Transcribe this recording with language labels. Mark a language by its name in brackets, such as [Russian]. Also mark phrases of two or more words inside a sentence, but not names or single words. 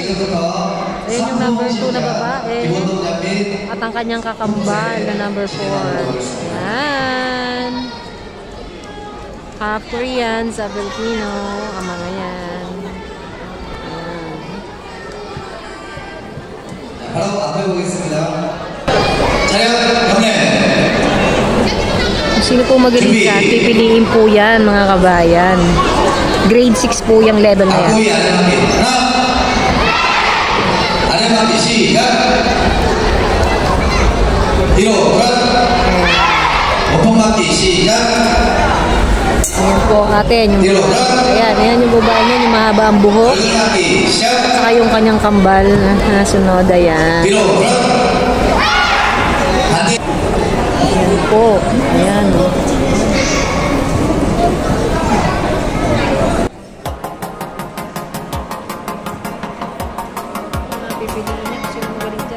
[Filipino] Ayan yung number 2 na babae. At ang kanyang kakambal na number 4. Ayan. [English] Half Korean [Filipino] sa Filipino. Ang mga yan. Ayan. Hello, [Korean] 앞에 보겠습니다. 촬영 경례. [Filipino] Sino po magaling siya? Pipiliin po yan, mga kabayan. Grade 6 po yung level na yan. [Korean] 아래막기 시작. 뒤로 오픈막기 시작. [Filipino] Ayan po natin. Ayan yung babae niya, yung mahaba ang buhok. Saka yung kanyang kambal na sunod. Ayan. Ayan po. Ayan. Pipiliin niya kasi yung magaling dyan.